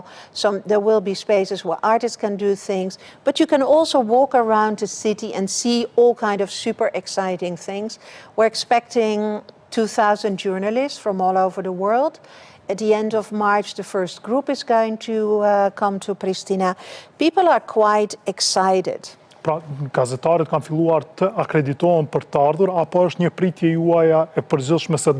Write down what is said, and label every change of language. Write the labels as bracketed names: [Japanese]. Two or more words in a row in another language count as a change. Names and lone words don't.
[English] So there will be spaces where artists can do things, but you can also walk around the city and see all kind of super exciting things. We're expecting 2,000 journalists from all over the world. At the end of March, the first group is going to come to Pristina. People are quite excited. [Albanian] Pra, gazetarët kanë filluar të akreditohen për të ardhur, apo është një pritje juaja e përgjithshme se